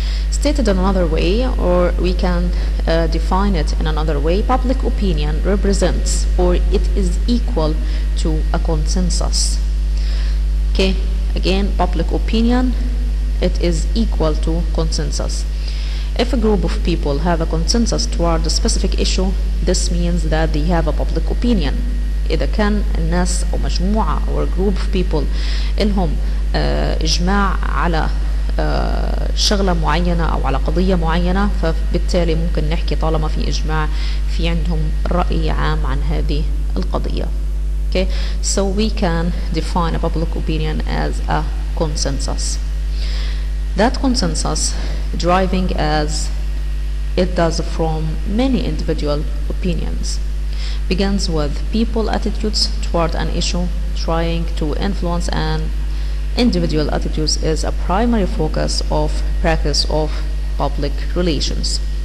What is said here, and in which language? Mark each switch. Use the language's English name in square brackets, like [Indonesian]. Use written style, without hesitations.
[English] Stated in another way, or we can define it in another way, public opinion represents, or it is equal to, a consensus. Okay, again, public opinion, it is equal to consensus. If a group of people have a consensus toward a specific issue, this means that they have a public opinion. [Arabic] إذا كان الناس أو مجموعة أو [English] group of people [Arabic] إلهم إجماع على شغلة معينة أو على قضية معينة، فبالتالي ممكن نحكي طالما في إجماع في عندهم رأي عام عن هذه القضية. [English] Okay, so we can define a public opinion as a consensus. That consensus driving as it does from many individual opinions, begins with people attitudes toward an issue trying to influence, and individual attitudes is a primary focus of practice of public relations.